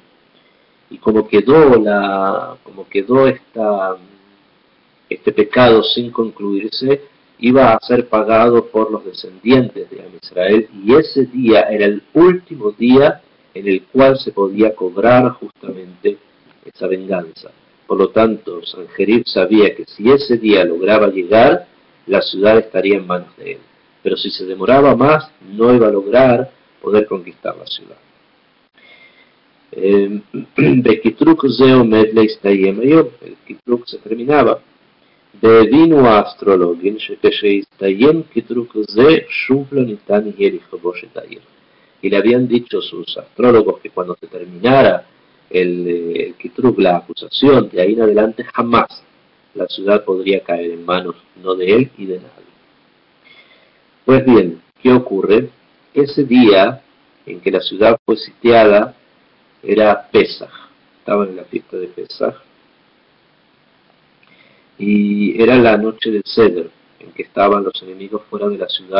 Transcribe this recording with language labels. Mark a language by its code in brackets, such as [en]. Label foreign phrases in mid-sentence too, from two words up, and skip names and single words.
[es] Y como quedó este pecado sin concluirse, iba a ser pagado por los descendientes de Am Israel, y ese día era el último día en el cual se podía cobrar justamente esa venganza. Por lo tanto, Sanjerib sabía que si ese día lograba llegar, la ciudad estaría en manos de él. Pero si se demoraba más, no iba a lograr poder conquistar la ciudad. [he] בקטרוק זה עומד להסתיים היום, [es] el Kitruk se terminaba. [he] והבינו האסטרולוגים שכשיסתיים קטרוק זה שוב לא ניתן יהיה לכבוש את העיר. [es] Y le habían dicho sus astrólogos que cuando se terminara el Kitruk, la acusación, de ahí en adelante jamás la ciudad podría caer en manos no de él y de nadie. Pues bien, ¿qué ocurre? Ese día en que la ciudad fue sitiada era Pesaj, estaban en la fiesta de Pesaj, y era la noche del Seder, en que estaban los enemigos fuera de la ciudad.